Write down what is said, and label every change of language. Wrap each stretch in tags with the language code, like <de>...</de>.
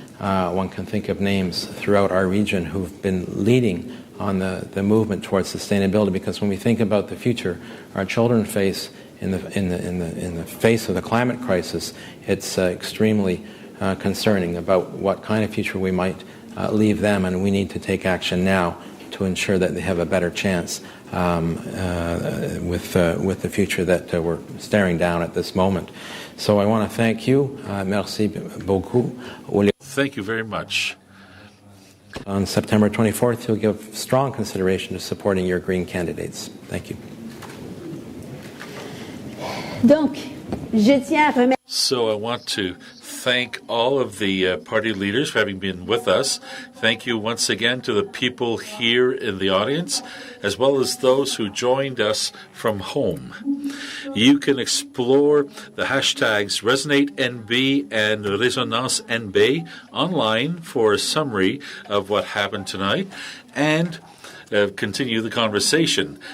<en>One can think of names throughout our region who've been leading on the movement towards sustainability, because when we think about the future our children face in the face of the climate crisis, it's extremely concerning about what kind of future we might leave them, and we need to take action now to ensure that they have a better chance with the future that we're staring down at this moment. So I want to thank you.</en> <fr>Merci beaucoup.</fr> <en>Thank you very much. On September 24th, you'll give strong consideration to supporting your Green candidates. Thank you.</en> <fr>Donc, je tiens à remercier.</fr> <en>So I want to thank all of the party leaders for having been with us. Thank you once again to the people here in the audience, as well as those who joined us from home. You can explore the hashtags ResonateNB and RésonanceNB online for a summary of what happened tonight and continue the conversation.</en>